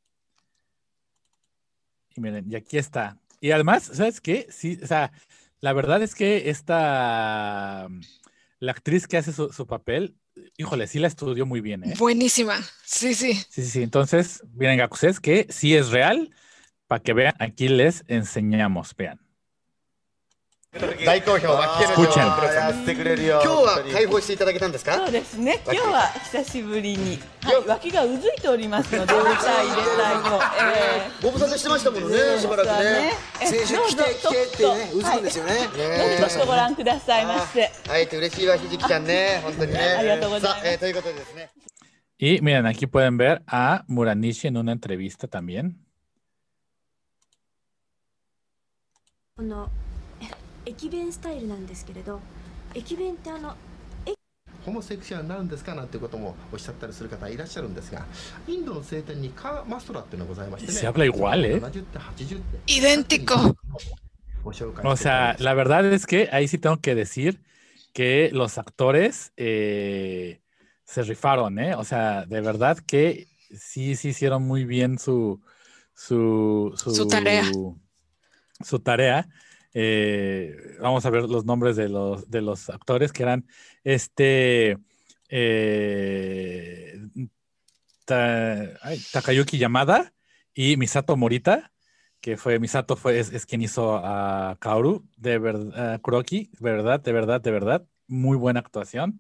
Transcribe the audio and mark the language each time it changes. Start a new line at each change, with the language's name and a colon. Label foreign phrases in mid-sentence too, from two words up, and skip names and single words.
Spanish: Y miren, y aquí está. Y además, ¿sabes qué? Sí, o sea, la verdad es que la actriz que hace su papel, híjole, sí la estudió muy bien, ¿eh? buenísima, sí, sí. Sí, sí, sí. Entonces, miren, Gakuses, que sí es real, para que vean, aquí les enseñamos, vean.
Japanese: 大好評、マッケンジョ
Spanish: Escuchen.
Japanese: プロさんです。今日は解放していただけたんですか？そうですね。今日は久しぶりに、はい、脇がうずいておりますので、入れたい入れたいと、ご無沙汰してましたものね、しばらくね。先週来てってね、うずくんですよね。どうぞちょっとご覧くださいませ。会えて嬉しいわ、ひじきちゃんね、本当にね。ありがとうございます。さあ、ということでですね。
Spanish: Y miren, aquí pueden ver a Muranishi en una entrevista también.
Japanese: 駅弁スタイルなんですけれど、駅弁ってホモセクシャルになるんですかなんてこともおっしゃったりする方いらっしゃるんですが、インドの聖典にカーマストラっていうのがございましてね。
Spanish: Se habla igual, ¿eh?
Japanese: 70点、80点。
Spanish: Idéntico.
Japanese: ご紹介
Spanish: O
Japanese: しておりま
Spanish: sea,
Japanese: す。
Spanish: la verdad es que ahí sí tengo que decir que los actores se rifaron, ¿eh? O sea, de verdad que sí hicieron muy bien su, Su tarea. su, su tarea. Vamos a ver los nombres de los actores que eran eh, Takayuki Yamada y Misato Morita, que es quien hizo a Kaoru, de verdad, Kuroki, de verdad, muy buena actuación.